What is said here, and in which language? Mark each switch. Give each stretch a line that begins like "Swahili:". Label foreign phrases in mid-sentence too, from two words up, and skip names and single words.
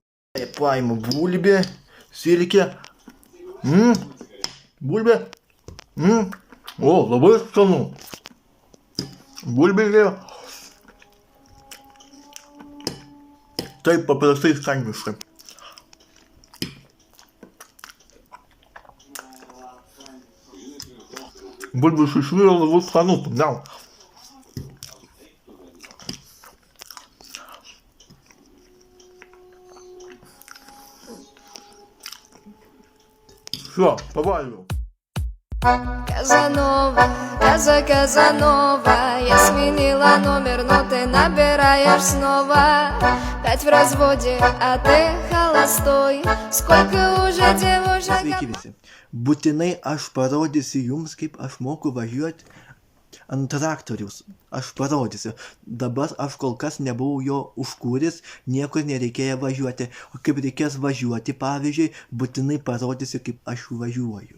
Lithuanian: Paimu bulbė, silkė, bulbė, o, labai skanu, bulbė vėl. Taip paprastai skaniškai. Bulbių iš vyro labai skanu, ne.
Russian: Все, повалю. Казанова, я сменила номер, но ты набираешь снова. 5 в разводе, а ты холостой. Сколько уже девушек...
Lithuanian: Sveiki visi. Būtinai aš parodysiu jums, kaip aš moku važiuoti ant traktoriaus. Aš parodysiu. Dabar aš kol kas nebuvau jo užkūręs, niekur nereikėjo važiuoti. O kaip reikės važiuoti, pavyzdžiui, būtinai parodysiu, kaip aš važiuoju.